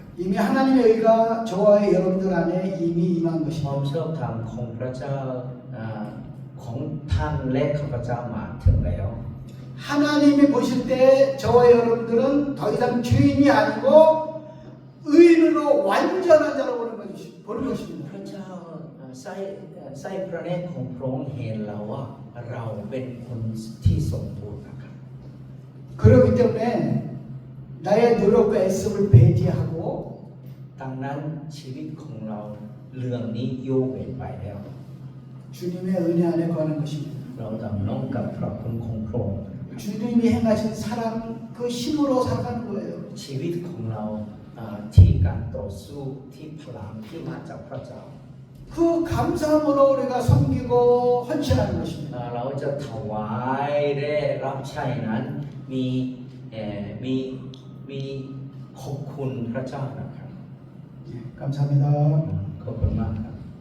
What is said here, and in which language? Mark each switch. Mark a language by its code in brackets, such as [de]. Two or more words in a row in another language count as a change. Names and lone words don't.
[ko] 이미 하나님의 의가 저와 여러분들 안에 이미 임한 [th] ควา [ko] 것입니다. [th] มชอบธรรมของพระเจ้าของท่านและข้าพเจ้ามาถึงแล้ว [ko] 하나님이 보실 때 저와 여러분들은 더 이상 죄인이 아니고 의인으로 완전한 자로 보는 것입니다. [th] พระเจ้าใส่พระเนตรของพระองค์เห็นเราว่าเราเป็นคนที่สมบูรณ์นะครับ [ko] 그렇기 때문에 나의 노력과 애씀을 배제하고 [th] ดังนั้นชีวิตของเราเรื่องนี้โยกเว้นไปแล้ว [ko] 주님의 은혜 안에 거하는 것입니다. [th] เราดำรงกับพระคุณของพระองค์ [ko] 주님이 행하신 사랑 그 힘으로 살아가는 거예요. [th] ชีวิตของเราที่การต่อสู้ที่พลังที่มาจากพระเจ้า [ko] 그 감사함으로 우리가 섬기고 헌신하는 것입니다. [th] เราจะถวายได้รับใช้นั้นมีขอบคุณพระเจ้านะครับ [ko] 감사합니다. [th] ขอบคุณมากครับ